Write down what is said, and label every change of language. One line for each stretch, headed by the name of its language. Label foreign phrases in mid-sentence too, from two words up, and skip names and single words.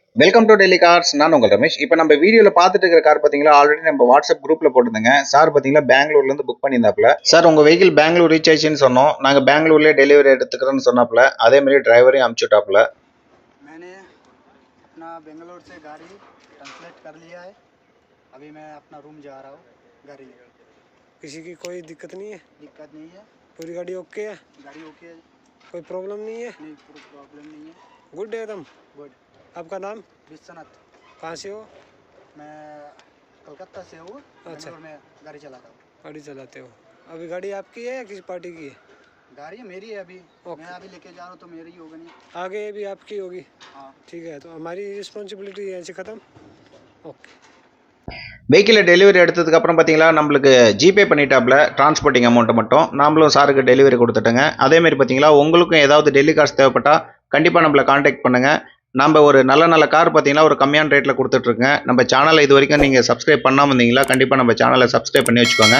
English: welcome to
Tamil: டெல்லி கார்ஸ். நான் உங்கள் ரமேஷ். இப்போ நம்ம வீடியோவில் பார்த்துட்டு இருக்கிற கார் பார்த்தீங்களா, ஆல்ரெடி நம்ம வாட்ஸ்அப் குரூப்பில் போட்டுருந்தேங்க. சார் பார்த்தீங்களா பெங்களூர்லேருந்து புக் பண்ணியிருந்தாப்புல. சார் உங்கள் வெஹிக்கிள் பெங்களூர் ரீச் ஆயிடுச்சுன்னு சொன்னோம். நாங்கள் பெங்களூர்லேயே டெலிவரி எடுத்துக்கிறோன்னு சொன்னாப்புல. அதேமாதிரி டிரைவரையும் அனுப்பிச்சுட்டாப்புல.
Hindi: मैंने अपना बेंगलोर से गाड़ी ट्रांसलेट कर लिया है। अभी मैं अपना रूम जा रहा हूँ गाड़ी लेकर। किसी की कोई दिक्कत नहीं है? दिक्कत नहीं है, पूरी गाड़ी ओके है? गाड़ी ओके है, कोई प्रॉब्लम नहीं है? नहीं कोई प्रॉब्लम नहीं है। गुड है एकदम। गुड। आपका नाम? विश्वनाथ। कहाँ से हो? मैं कलकत्ता से हूँ। अच्छा। बेंगलोर में गाड़ी चलाता हूँ। गाड़ी चलाते हो? अभी गाड़ी आपकी है या किसी पार्टी की है? गाड़ी मेरी है अभी। ओके। मैं अभी लेके जा रहा हूँ तो मेरी ही होगी नहीं। आगे भी आपकी होगी? हाँ ठीक है, तो हमारी रिस्पॉन्सिबिलिटी ऐसे ख़त्म। ओके।
Tamil: வெஹிக்கிளை டெலிவரி எடுத்ததுக்கு அப்புறம் பார்த்தீங்களா, நம்மளுக்கு ஜிபே பண்ணிட்டாப்புல
English: transporting amount
Tamil: மட்டும். நாமளும் சாருக்கு டெலிவரி கொடுத்துட்டோங்க. அதேமாதிரி பார்த்தீங்களா, உங்களுக்கும் ஏதாவது டெல்லி கார்ஸ் தேவைப்பட்டால் கண்டிப்பாக நம்மளை காண்டாக்ட் பண்ணுங்கள். நம்ம ஒரு நல்ல கார் பார்த்தீங்கன்னா ஒரு கம்மியான ரேட்டில் கொடுத்துட்ருங்க. நம்ம சேனலை இது வரைக்கும் நீங்கள் சப்ஸ்கிரைப் பண்ணாமல் இருந்தீங்களா, கண்டிப்பாக நம்ம சேனலை சப்ஸ்கிரைப் பண்ணி வச்சுக்கோங்க.